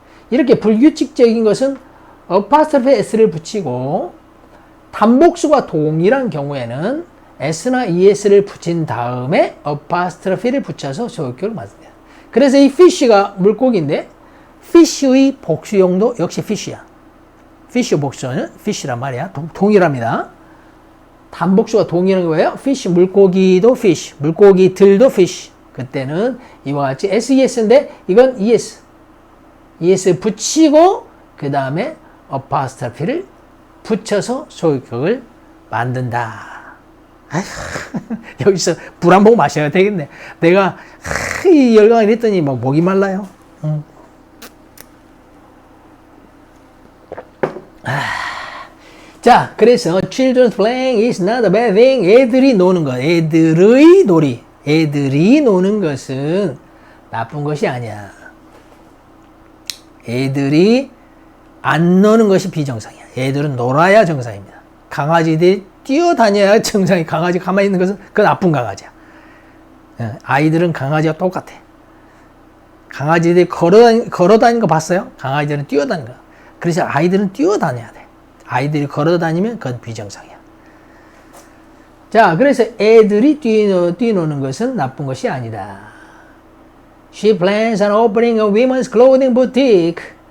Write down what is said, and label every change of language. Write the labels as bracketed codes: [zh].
[ko] 이렇게 불규칙적인 것은 apostrophe s를 붙이고, 단복수가 동일한 경우에는 s나 es를 붙인 다음에 apostrophe를 붙여서 소유격을 만듭니다. 그래서 이 fish가 물고기인데 fish의 복수형도 역시 fish야. fish 복수는 fish란 말이야. 동일합니다. 단복수가 동일한 거예요. fish, 물고기도 fish, 물고기들도 fish. 그때는 이와 같이 SES인데 이건 ES. ES 붙이고 그 다음에 apostrophe를 붙여서 소유격을 만든다. 아휴, 여기서 불 한 번 마셔야 되겠네. 내가 이 열강을 했더니 막 목이 말라요. 자, 그래서 [en] children's playing is not a bad thing. [ko] 애들이 노는 것, 애들의 놀이, 애들이 노는 것은 나쁜 것이 아니야. 애들이 안 노는 것이 비정상이야. 애들은 놀아야 정상입니다. 강아지들이 뛰어다녀야 정상이. 강아지 가만히 있는 것은 그건 나쁜 강아지야. 아이들은 강아지와 똑같아. 강아지들이 걸어다니는 거 봤어요? 강아지들은 뛰어다니는 거. 그래서 아이들은 뛰어다녀야 돼. 아이들이 걸어다니면 그건 비정상이야. 자, 그래서 애들이 뛰노는 것은 나쁜 것이 아니다. [en] She plans on opening a women's clothing boutique.